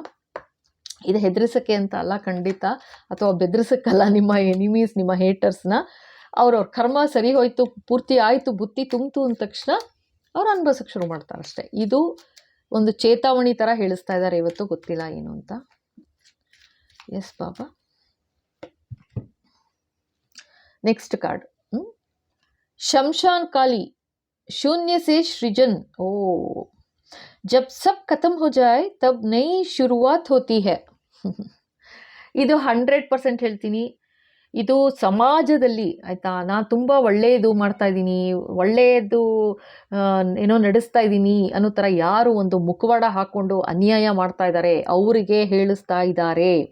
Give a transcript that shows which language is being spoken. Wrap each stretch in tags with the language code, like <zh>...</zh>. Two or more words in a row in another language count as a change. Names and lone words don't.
<kn>ಇದು ಹೆದರಿಸೋಕ್ಕೆ ಅಂತ ಅಲ್ಲ ಖಂಡಿತ, ಅಥವಾ ಬೆದರಿಸೋಕ್ಕಲ್ಲ ನಿಮ್ಮ ಎನಿಮೀಸ್, ನಿಮ್ಮ ಹೇಟರ್ಸ್ನ. ಅವ್ರವ್ರ ಕರ್ಮ ಸರಿ ಹೋಯ್ತು, ಪೂರ್ತಿ ಆಯಿತು, ಬುತ್ತಿ ತುಂಬಿತು ಅಂದ ತಕ್ಷಣ ಅವ್ರು ಅನುಭವಿಸೋಕ್ಕೆ ಶುರು ಮಾಡ್ತಾರೆ ಅಷ್ಟೇ. ಇದು ಒಂದು ಚೇತಾವಣಿ ಥರ ಹೇಳಿಸ್ತಾ ಇದ್ದಾರೆ ಇವತ್ತು, ಗೊತ್ತಿಲ್ಲ ಏನು ಅಂತ.</kn> <en>yes baba. next card</en> <hi>शमशान काली, शून्य से सृजन। ओ, जब सब खत्म हो जाए तब नई शुरुआत होती है.</hi> <kn>ಇದು 100% ಹೇಳ್ತೀನಿ. ಇದು ಸಮಾಜದಲ್ಲಿ ಆಯಿತಾ, ನಾನು ತುಂಬ ಒಳ್ಳೆಯದು ಮಾಡ್ತಾ ಇದ್ದೀನಿ, ಒಳ್ಳೆಯದು ಏನೋ ನಡೆಸ್ತಾ ಇದ್ದೀನಿ ಅನ್ನೋ ಥರ ಯಾರು ಒಂದು ಮುಖವಾಡ ಹಾಕ್ಕೊಂಡು ಅನ್ಯಾಯ ಮಾಡ್ತಾ ಇದ್ದಾರೆ ಅವರಿಗೆ ಹೇಳಿಸ್ತಾ ಇದ್ದಾರೆ.</kn>